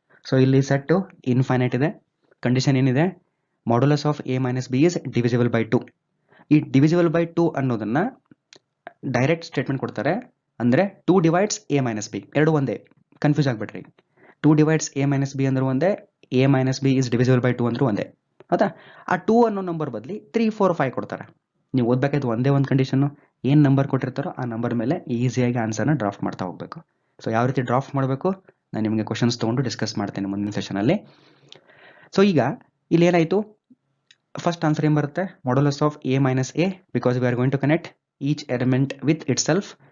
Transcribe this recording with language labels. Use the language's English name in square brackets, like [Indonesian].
[Kannada] So ಇಲ್ಲಿ set infinite ಇದೆ, condition ಏನಿದೆ, [English] Modulus of a minus b is divisible by 2. [Kannada] ಈ ಡಿವಿಸಿಬಲ್ ಬೈ 2 ಅನ್ನೋದನ್ನ ಡೈರೆಕ್ಟ್ ಸ್ಟೇಟ್ಮೆಂಟ್ ಕೊಡ್ತಾರೆ, ಅಂದರೆ [English] 2 divides a minus b, [Kannada] ಎರಡು ಒಂದೇ, confuse ಆಗಿಬಿಟ್ರಿ. [English] 2 divides a minus b [Kannada] ಅಂದ್ರೂ ಒಂದೇ, [English] a minus b is divisible by 2 [Kannada] ಅಂದ್ರೂ ಒಂದೇ, ಹೌದಾ? ಆ 2 ಅನ್ನೋ ನಂಬರ್ ಬದಲಿ 3, 4, 5 ಕೊಡ್ತಾರೆ. ನೀವು ಓದಬೇಕಾಯ್ತು ಒಂದೇ ಒಂದು ಕಂಡೀಷನ್ನು, ಏನು ನಂಬರ್ ಕೊಟ್ಟಿರ್ತಾರೋ ಆ ನಂಬರ್ ಮೇಲೆ ಈಸಿಯಾಗಿ ಆನ್ಸರ್ನ ಡ್ರಾಫ್ಟ್ ಮಾಡ್ತಾ ಹೋಗಬೇಕು. ಸೊ ಯಾವ ರೀತಿ ಡ್ರಾಫ್ಟ್ ಮಾಡಬೇಕು ನಾನು ನಿಮಗೆ ಕ್ವಶನ್ಸ್ ತೊಗೊಂಡು ಡಿಸ್ಕಸ್ ಮಾಡ್ತೇನೆ ಮುಂದಿನ ಸೆಷನಲ್ಲಿ. ಸೊ ಈಗ ಇಲ್ಲಿ ಏನಾಯಿತು, ಫಸ್ಟ್ ಆನ್ಸರ್ ಏನು ಬರುತ್ತೆ, [English] Modulus of a minus a, because we are going to connect each element with itself.